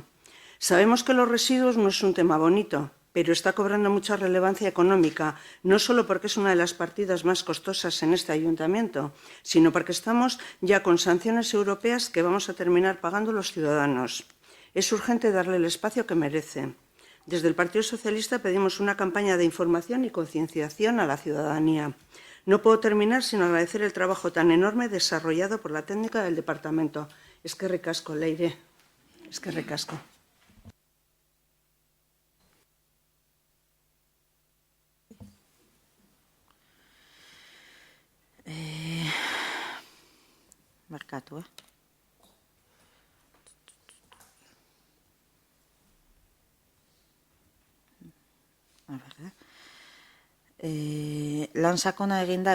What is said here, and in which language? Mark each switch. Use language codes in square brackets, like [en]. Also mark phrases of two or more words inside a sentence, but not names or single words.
[es] Sabemos que los residuos no es un tema bonito, pero está cobrando mucha relevancia económica, no solo porque es una de las partidas más costosas en este ayuntamiento, sino porque estamos ya con sanciones europeas que vamos a terminar pagando los ciudadanos. Es urgente darle el espacio que merece. Desde el Partido Socialista pedimos una campaña de información y concienciación a la ciudadanía. No puedo terminar sin agradecer el trabajo tan enorme desarrollado por la técnica del departamento. [eu] Eskerrik asko, Leire. Eskerrik asko. Markatu, Lan sakona eginda